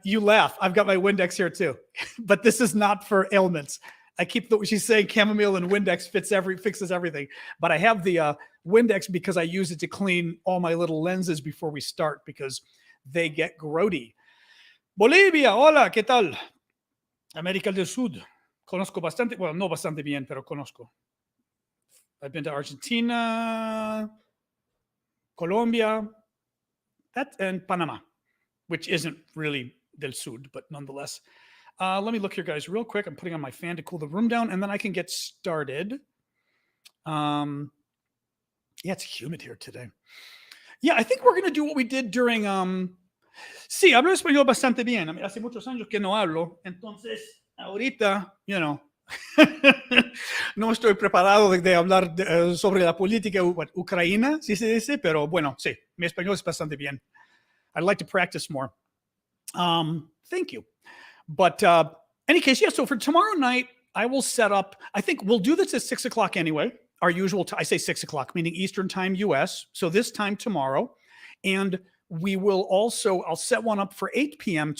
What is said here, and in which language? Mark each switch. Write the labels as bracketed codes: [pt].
[en] You laugh. I've got my Windex here too, but this is not for ailments. I keep she's saying chamomile and Windex fixes everything. But I have the Windex because I use it to clean all my little lenses before we start because they get grody. [es] Bolivia, hola, ¿qué tal? América del Sur. Conozco bastante, well, no bastante bien, pero conozco. [en] I've been to Argentina, Colombia, and Panama, which isn't really [es] del Sur, [en] but nonetheless. Let me look here, guys, real quick. I'm putting on my fan to cool the room down, and then I can get started. Yeah, it's humid here today. Yeah, I think we're going to do what we did during... [es] Sí, hablo español bastante bien. Hace muchos años que no hablo, entonces ahorita, [en] you know, [es] no estoy preparado de hablar sobre la política ucraniana, si se dice, pero bueno, sí, mi español es bastante bien. [en] I'd like to practice more. Thank you. But any case, yeah, so for tomorrow night, I will set up, I think we'll do this at 6 o'clock anyway, our usual, I say 6 o'clock, meaning Eastern time, US. So this time tomorrow. And we will also, I'll set one up for 8 p.m.